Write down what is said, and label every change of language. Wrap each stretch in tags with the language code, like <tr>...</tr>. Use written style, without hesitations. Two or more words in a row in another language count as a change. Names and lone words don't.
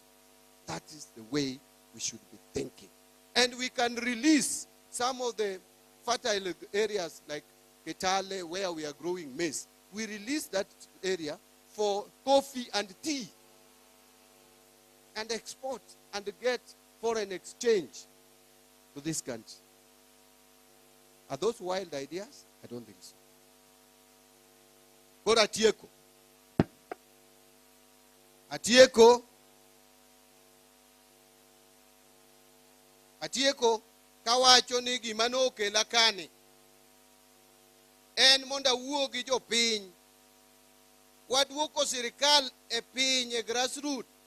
<en>That is the way we should be thinking. And we can release some of the fertile areas like Ketale, where we are growing maize. We release that area for coffee and tea. and export and get foreign exchange to this country. Are those wild ideas? I don't think so.</en> <luo>Kora Atieko. Atieko kawacho ni gima nokela kani en monda wuo gi jopiny waduoko sirikal e piny e grassroots.</luo>